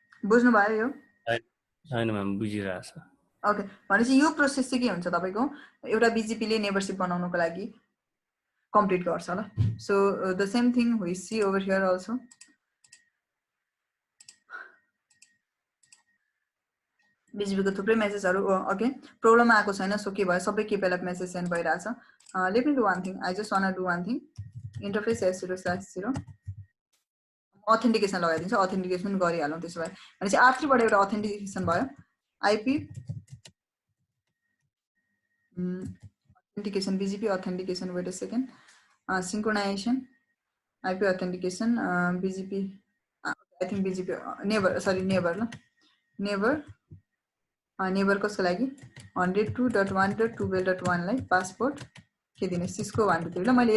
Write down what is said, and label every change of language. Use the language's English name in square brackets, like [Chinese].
[Nepali] बुझ्नु भयो यो? छैन म्याम, बुझिरहेछ। ओके, भनेपछि यो प्रोसेस चाहिँ के हुन्छ तपाईँको एउटा बिजिपीले नेबरसिप बनाउनको लागि कम्प्लिट गर्छ ल। [English] So the same thing we see over here also. [Nepali] बिजिपीको थुप्रै मेसेजहरू ओके प्रब्लम आएको छैन, सो के भयो सबै किप एलाइभ मेसेज सेन्ड भइरहेछ। [English] let me do one thing, I just want do one thing, interface S0/0 authentication [Nepali] लगाइदिन्छ, अथेन्टिकेसन गरिहालौँ। त्यसो भए भनेपछि R3बाट एउटा अथेन्टिकेसन भयो, IP authentication BGP authentication, [English] wait a second, [Nepali] सिन्क्रोनाइजेसन IP authentication BGP, [English] I think BGP neighbour, [Nepali] sorry neighbour ल, neighbour कसको लागि 102.1.12.1 लाई पासपोर्ट के दिने, सिस्को 123 ल।